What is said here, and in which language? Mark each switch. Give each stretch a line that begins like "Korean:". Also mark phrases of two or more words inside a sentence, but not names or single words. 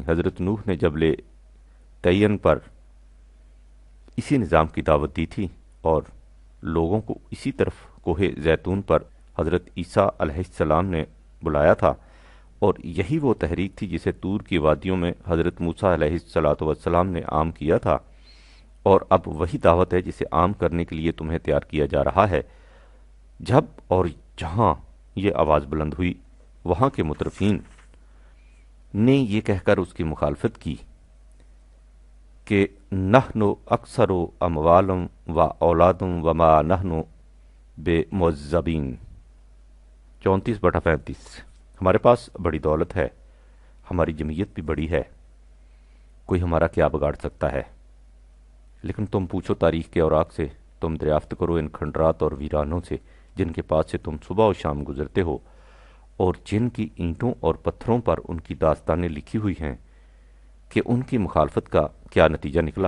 Urdu: حضرت نوح نے جبل تعین پر اسی نظام کی دعوت دی تھی اور لوگوں کو اسی طرف کوہ زیتون پر حضرت عیسیٰ علیہ السلام نے بلایا تھا، اور یہی وہ تحریک تھی جسے طور کی وادیوں میں حضرت موسیٰ علیہ السلام نے عام کیا تھا، اور اب وہی دعوت ہے جسے عام کرنے کے لیے تمہیں تیار کیا جا رہا ہے۔ جب اور جہاں یہ آواز بلند ہوئی وہاں کے مترفین نے یہ کہہ کر اس کی مخالفت کی کہ
Arabic: نحن اکثر اموالم و اولادم وما نحن بے معذبین۔
Urdu: 34/35، ہمارے پاس بڑی دولت ہے، ہماری جمعیت بھی بڑی ہے، کوئی ہمارا کیا بگاڑ سکتا ہے؟ لیکن تم پوچھو تاریخ کے اوراق سے، تم دریافت کرو ان کھنڈرات اور ویرانوں سے جن کے پاس سے تم صبح و شام گزرتے ہو، اور جن کی اینٹوں اور پتھروں پر ان کی داستانیں لکھی ہوئی ہیں کہ ان کی مخالفت کا کیا نتیجہ نکلا۔